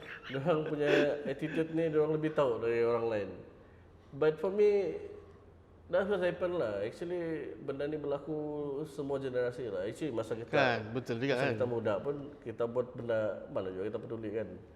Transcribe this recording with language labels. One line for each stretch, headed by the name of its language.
Malay: Diorang punya attitude ni diorang lebih tahu dari orang lain.
English: But for me, that's what happened lah.
Malay: Actually benda ni berlaku semua generasi lah. Actually masa kita Kan, betul juga masa kan. kita muda pun kita buat benda mana juga kita peduli kan.